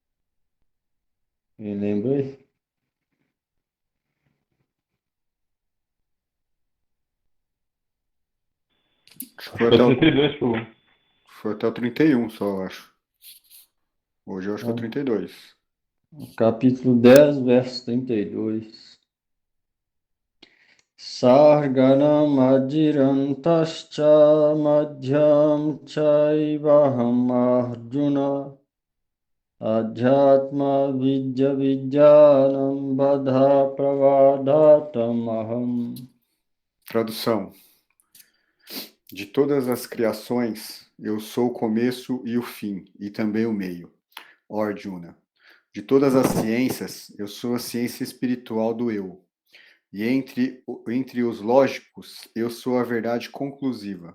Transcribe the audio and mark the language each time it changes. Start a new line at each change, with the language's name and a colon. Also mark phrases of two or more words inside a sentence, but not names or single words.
Portuguese: Me lembra aí? Acho que Acho foi que até é o, 32, pô. foi até o 31 só, eu acho. Hoje eu acho que é o 32. Capítulo 10, verso 32.
Sanskrit: सर्गाणाम् आदिरन्तश्च मध्यं चैवाहम् अर्जुन अध्यात्म विद्या विद्यानां बाध प्रवदताम् अहम्.
Portuguese: Tradução. De todas as criações, eu sou o começo e o fim, e também o meio. Ó Arjuna. De todas as ciências, eu sou a ciência espiritual do eu. E entre os lógicos, eu sou a verdade conclusiva.